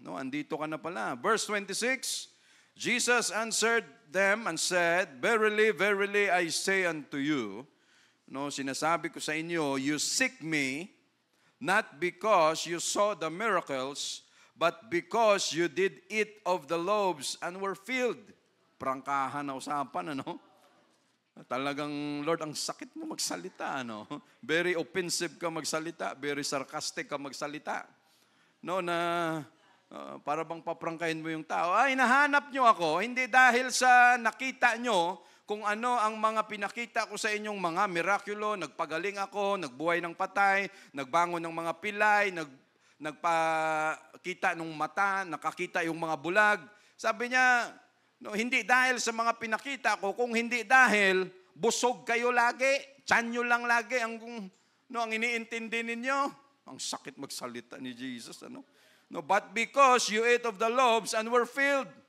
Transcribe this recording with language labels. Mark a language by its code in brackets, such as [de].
[en] No, andito ka na pala. Verse 26, Jesus answered them and said, Verily, verily, I say unto you, no, [tl] sinasabi ko sa inyo, [en] you seek me, not because you saw the miracles, but because you did eat of the loaves and were filled. [tl] Prangkahan na usapan, ano? Talagang, Lord, ang sakit mo magsalita, ano? [en] Very offensive [tl] ka magsalita, [en] very sarcastic [tl] ka magsalita. No, na para bang paprangkahin mo yung tao. Ay, nahanap nyo ako, hindi dahil sa nakita nyo kung ano ang mga pinakita ko sa inyong mga mirakulo, nagpagaling ako, nagbuhay ng patay, nagbangon ng mga pilay, nagpakita ng mata, nakakita yung mga bulag. Sabi niya, no, hindi dahil sa mga pinakita ko, kung hindi dahil busog kayo lagi, tiyan nyo lang lagi ang iniintindi ninyo. Ang sakit magsalita ni Jesus, ano? [en] No, but because you ate of the loaves and were filled.